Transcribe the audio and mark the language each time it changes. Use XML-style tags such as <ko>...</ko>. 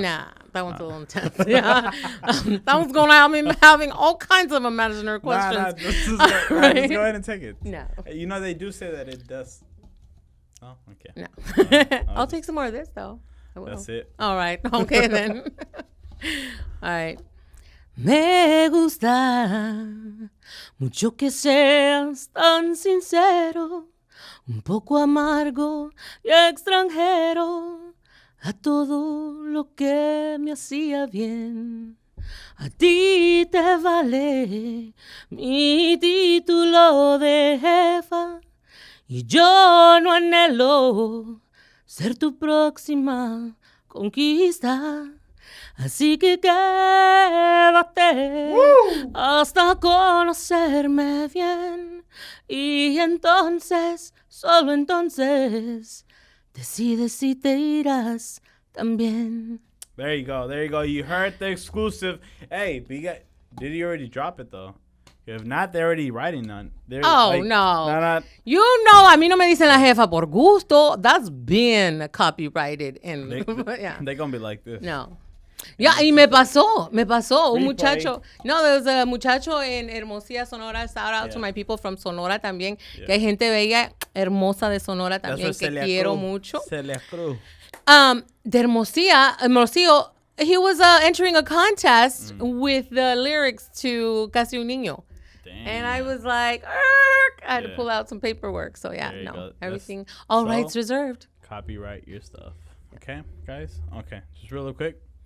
<en>Nah, that one's a little intense. Yeah. That one's going to have me having all kinds of imaginary questions. Nah, just go ahead and take it. No. You know, they do say that it does. Oh, okay. No. I'll take some more of this, though. I will. That's it. All right. Okay, then. All right.</en> <es>Me gusta mucho que seas tan sincero, un poco amargo y extranjero a todo lo que me hacía bien. A ti te vale mi título de jefa y yo no anhelo ser tu próxima conquista. Así que quédate hasta conocerme bien y entonces, solo entonces, decides si te irás también.</es> <en>There you go. There you go. You heard the exclusive. Hey, but did he already drop it, though? If not, they're already writing on. No. You know,</en> <es>a mí no me dicen la jefa por gusto.</es> <en>That's been copyrighted. Yeah. They're going to be like this.</en> <es>No. Ya, y me pasó un</es> <en>Replay.</en> <es>muchacho.</es> <en>No, there was a muchacho en Hermosillo, Sonora. Shout out to my people from Sonora también.</en> <es>Que hay gente bella, hermosa de Sonora también, que quiero mucho. Celia Cruz.</es> <en>De Hermosillo, he was entering a contest with the lyrics to Casi un Niño. Damn. And I was like, I had to pull out some paperwork. So, yeah, no, everything, all rights reserved. Copyright your stuff. Okay, guys? Okay, just really quick.</en>